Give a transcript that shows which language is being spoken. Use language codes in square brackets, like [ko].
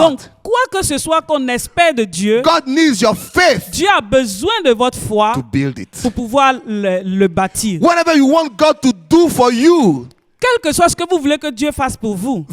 [fr] Donc, quoi que ce soit qu'on espère de Dieu, [en] God needs your faith [fr] Dieu a besoin de votre foi [en] to build it. [fr] pour pouvoir le bâtir. [en] Whatever you want God to do for you, [fr] Quel que soit ce que vous voulez que Dieu fasse pour vous,